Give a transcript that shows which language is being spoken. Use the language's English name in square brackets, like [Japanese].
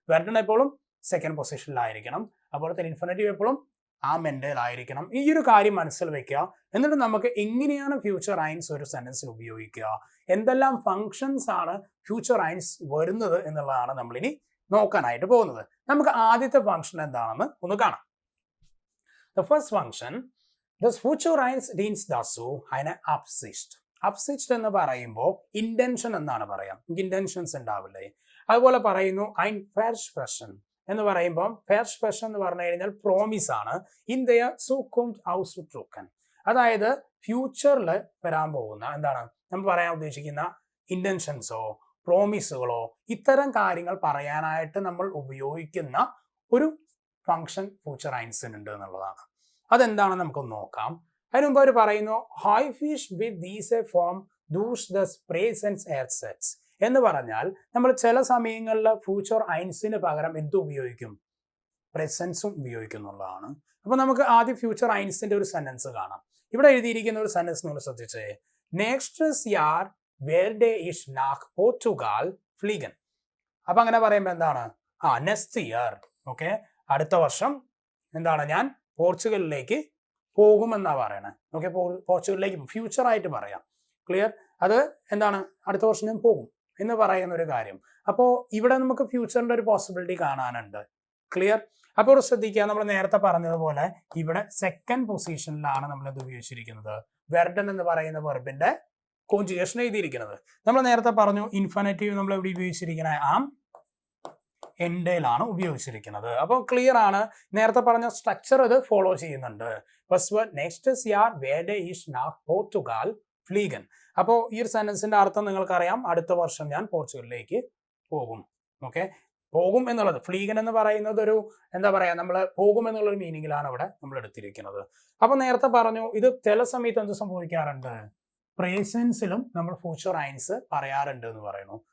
[Malayalam] വെർഡൻ എപ്പോഴും സെക്കൻഡ് പൊസിഷനിലായിരിക്കണം. അതുപോലെ തന്നെ ഇൻഫിനിറ്റീവ് എപ്പോഴും ആ മെന്റലായിരിക്കണം. ഈ ഒരു കാര്യം മനസ്സിൽ വെക്കുക. എന്നിട്ട് നമുക്ക് എങ്ങനെയാണ് ഫ്യൂച്ചർ ഐൻസ് ഒരു സെന്റൻസിൽ ഉപയോഗിക്കുക, എന്തെല്ലാം ഫങ്ഷൻസ് ആണ് ഫ്യൂച്ചർ ഐൻസ് വരുന്നത് എന്നുള്ളതാണ് നമ്മളിനി നോക്കാനായിട്ട് പോകുന്നത്. നമുക്ക് ആദ്യത്തെ ഫംഗ്ഷൻ എന്താണെന്ന് ഒന്ന് കാണാം. [English] The first function, [German] das Future eins dient dazu, eine Absicht. [Malayalam] Absicht എന്ന് പറയുമ്പോൾ ഇന്റൻഷൻ എന്നാണ് പറയാം. ഇന്റൻഷൻസ് ഉണ്ടാവില്ലേ? അതുപോലെ പറയുന്നു [German] ein Versprechen [Malayalam] എന്ന് പറയുമ്പോൾ Versprechen എന്ന് പറഞ്ഞു കഴിഞ്ഞാൽ പ്രോമിസ് ആണ്. [German] in der Zukunft auszudrücken. [Malayalam] അതായത് ഫ്യൂച്ചറിൽ വരാൻ പോകുന്ന എന്താണ് നമ്മൾ പറയാൻ ഉദ്ദേശിക്കുന്ന ഇന്റൻഷൻസോ പ്രോമിസുകളോ ഇത്തരം കാര്യങ്ങൾ പറയാനായിട്ട് നമ്മൾ ഉപയോഗിക്കുന്ന ഒരു ഫംഗ്ഷൻ ഫ്യൂച്ചർ ഐൻസിനുണ്ട് എന്നുള്ളതാണ്. അതെന്താണെന്ന് നമുക്കൊന്ന് നോക്കാം. അതിന് മുമ്പ് അവർ പറയുന്നു ഹൈഫിഷ് with these form those thus പ്രേസൻസ് എയർസെറ്റ്സ് എന്ന് പറഞ്ഞാൽ നമ്മൾ ചില സമയങ്ങളിൽ ഫ്യൂച്ചർ ഐൻസിന് പകരം എന്ത് ഉപയോഗിക്കും? പ്രസൻസും ഉപയോഗിക്കുന്നുള്ളതാണ്. അപ്പൊ നമുക്ക് ആദ്യം ഫ്യൂച്ചർ ഐൻസിന്റെ ഒരു സെന്റൻസ് കാണാം. ഇവിടെ എഴുതിയിരിക്കുന്ന ഒരു സെന്റൻസ് നമ്മൾ ശ്രദ്ധിച്ചേ. [German] നെക്സ്റ്റസ് യാർ werde ich nach Portugal fliegen. [Malayalam] അപ്പൊ അങ്ങനെ പറയുമ്പോൾ എന്താണ്? Next year. ഓക്കെ, അടുത്ത വർഷം എന്താണ് ഞാൻ പോർച്ചുഗലിലേക്ക് പോകുമെന്നാ പറയണേ. ഓക്കെ, പോർച്ചുഗലിലേക്ക് ഫ്യൂച്ചർ ആയിട്ട് പറയാം. ക്ലിയർ? അത് എന്താണ്? അടുത്ത വർഷം ഞാൻ പോകും എന്ന് പറയുന്ന ഒരു കാര്യം. അപ്പോൾ ഇവിടെ നമുക്ക് ഫ്യൂച്ചറിന്റെ ഒരു പോസിബിലിറ്റി കാണാനുണ്ട്. ക്ലിയർ? അപ്പോൾ ശ്രദ്ധിക്കുക, നമ്മൾ നേരത്തെ പറഞ്ഞതുപോലെ ഇവിടെ സെക്കൻഡ് പൊസിഷനിലാണ് നമ്മൾ ഇത് ഉപയോഗിച്ചിരിക്കുന്നത്. വെർഡൻ എന്ന് പറയുന്ന വെർബിന്റെ കോൺജുഗേഷൻ എഴുതിയിരിക്കുന്നത്. നമ്മൾ നേരത്തെ പറഞ്ഞു ഇൻഫിനിറ്റീവ് നമ്മൾ എവിടെ ഉപയോഗിച്ചിരിക്കുന്നത്? ആം എൻഡിലാണ് ഉപയോഗിച്ചിരിക്കുന്നത്. അപ്പോൾ ക്ലിയർ ആണ്. നേരത്തെ പറഞ്ഞ സ്ട്രക്ചർ ഇത് ഫോളോ ചെയ്യുന്നുണ്ട്. [German] നെക്സ്റ്റസ് യാർ werde ich nach Portugal fliegen. [Malayalam] അപ്പോൾ ഈ ഒരു സെന്റൻസിന്റെ അർത്ഥം നിങ്ങൾക്കറിയാം, അടുത്ത വർഷം ഞാൻ പോർച്ചുഗലിലേക്ക് പോകും. ഓക്കെ, പോകും എന്നുള്ളത് ഫ്ലീഗൻ എന്ന് പറയുന്നത് ഒരു എന്താ പറയാ, നമ്മൾ പോകും എന്നുള്ളൊരു മീനിങ്ങിലാണ് ഇവിടെ നമ്മൾ എടുത്തിരിക്കുന്നത്. അപ്പൊ നേരത്തെ പറഞ്ഞു ഇത് ചില സമയത്ത് എന്ത് സംഭവിക്കാറുണ്ട്? പ്രസൻസിലും നമ്മൾ ഫ്യൂച്ചർ ഐൻസ് പറയാറുണ്ട് എന്ന് പറയുന്നു.